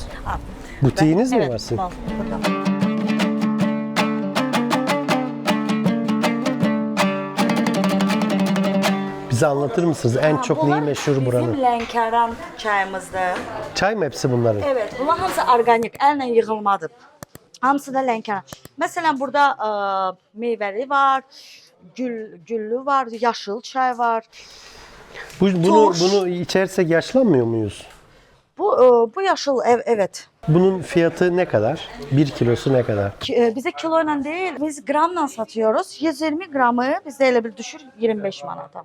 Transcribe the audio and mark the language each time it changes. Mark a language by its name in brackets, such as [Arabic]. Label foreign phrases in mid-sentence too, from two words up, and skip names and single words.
[Turkish] Ha, Butiğiniz mi evet, var sizin? [Azerbaijani] mal, burada. [Turkish] Bize anlatır mısınız? En çok neyi Bunlar meşhur buranın? [Azerbaijani] Bizim Lənkəran çayımızdır. [Turkish] Çay mı hepsi bunların? [Azerbaijani] Evet, bunlar hamısı organik, əllə yığılmadır. Hamısı da Lənkəran. Məsələn, burada meyvəli var, güllü var, yaşıl çay var. [Turkish] Bunu içersek yaşlanmıyor muyuz? [Azerbaijani] Bu yaşıl, evet. [Turkish] Bunun fiyatı ne kadar? 1 kilosu ne kadar? Bize kiloyla değil, biz gramla satıyoruz. 120 gramı bizde [Azerbaijani] elə bir düşür [Turkish] 25 manata.